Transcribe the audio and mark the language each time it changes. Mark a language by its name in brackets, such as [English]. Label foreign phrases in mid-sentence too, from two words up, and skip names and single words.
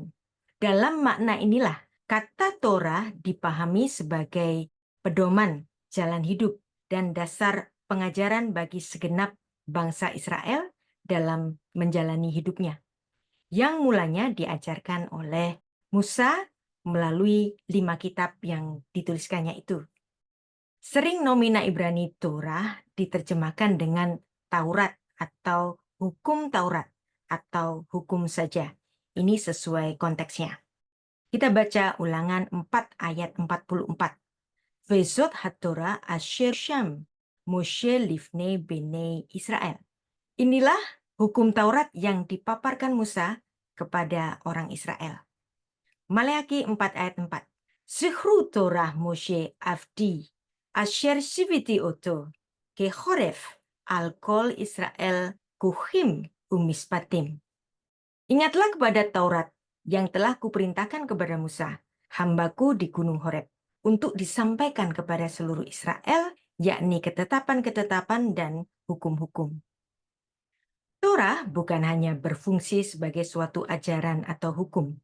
[Indonesian] Dalam makna inilah kata Torah dipahami sebagai pedoman jalan hidup dan dasar pengajaran bagi segenap bangsa Israel dalam menjalani hidupnya, yang mulanya diajarkan oleh Musa melalui 5 kitab yang dituliskannya itu. Sering nomina Ibrani Torah diterjemahkan dengan Taurat atau hukum Taurat atau hukum saja. Ini sesuai konteksnya. Kita baca Ulangan 4 ayat 44. [Hebrew] וזאת התורה אשר שם משה לפני בני ישראל. [Indonesian] Inilah hukum Taurat yang dipaparkan Musa kepada orang Israel. Maleakhi 4 ayat 4. [Hebrew] זכרו תורת משה עבדי אשר צויתי אותו בחרב על כל ישראל חקים ומשפטים. [Indonesian] Ingatlah kepada Taurat yang telah kuperintahkan kepada Musa, hambaku di Gunung Horeb, untuk disampaikan kepada seluruh Israel, yakni ketetapan-ketetapan dan hukum-hukum. Torah bukan hanya berfungsi sebagai suatu ajaran atau hukum.